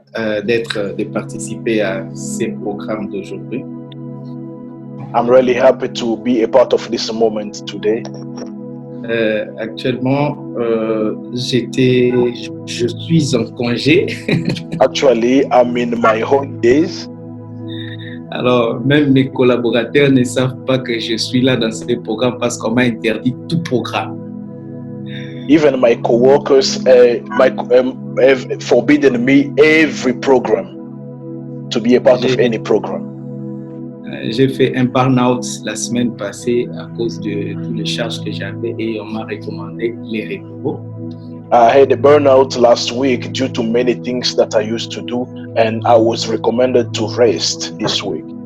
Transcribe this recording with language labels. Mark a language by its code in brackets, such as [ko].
[fr] de participer à ces programmes d'aujourd'hui. [en] I'm really happy to be a part of this moment today. [fr] Actuellement, je suis en congé. [en] Actually, I'm in my holidays. [fr] Alors, même mes collaborateurs ne savent pas que je suis là dans ce programme parce qu'on m'a interdit tout programme. [en] Even my co-workers have forbidden me every program to be a part of any program. [fr] J'ai fait un burn-out la semaine passée à cause de toutes les charges que j'avais et on m'a recommandé les repos. [en] I had a burnout last week due to many things that I used to do, and I was recommended to rest this week.